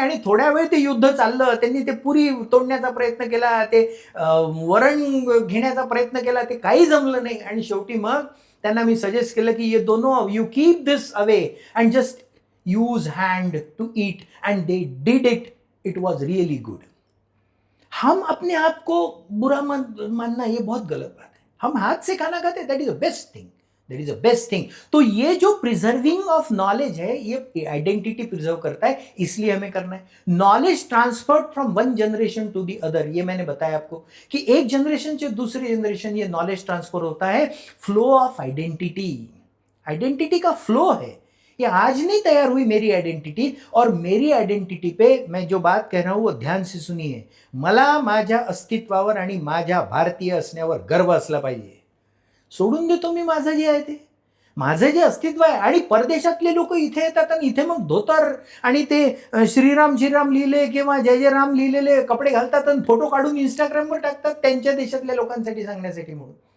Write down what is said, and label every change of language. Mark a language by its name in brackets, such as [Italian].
[Marathi] आणि थोड्या वेळ ते युद्ध चाललं, त्यांनी ते पुरी तोडण्याचा प्रयत्न केला, ते वरण घेण्याचा प्रयत्न केला, ते काही जमलं नाही. आणि शेवटी मग त्यांना मी सजेस्ट केलं की [English] ये दोनों you keep this away and just use hand to eat, and they did it. It was really good. [Hindi] हम अपने आप को बुरा मानना ये बहुत गलत बात है. हम हाथ से खाना खाते, [English] That is the best thing, that is the best thing. [Hindi] तो ये जो प्रिजर्विंग ऑफ नॉलेज है, ये आइडेंटिटी प्रिजर्व करता है, इसलिए हमें करना है. [English] knowledge transferred from one generation to the other, [Hindi] ये मैंने बताया आपको कि एक जनरेशन से दूसरी जनरेशन ये नॉलेज ट्रांसफर होता है. [English] flow of identity, [Hindi] आइडेंटिटी का फ्लो है. ये आज नहीं तैयार हुई मेरी आयडेंटिटी. और मेरी आयडेंटिटी पे मैं जो बात कह रहा हूं वो ध्यान से सुनिए. [Marathi] मला माझ्या अस्तित्वावर आणि माझ्या भारतीय असण्यावर गर्व असला पाहिजे. सोडून देतो मी माझं जे आहे ते, माझं जे अस्तित्व आहे. आणि परदेशातले लोक इथे येतात आणि इथे मग धोतर आणि ते श्रीराम श्रीराम लिहिले किंवा जय जय राम लिहिलेले कपडे घालतात आणि फोटो काढून इंस्टाग्रामवर टाकतात त्यांच्या देशातल्या लोकांसाठी सांगण्यासाठी म्हणून.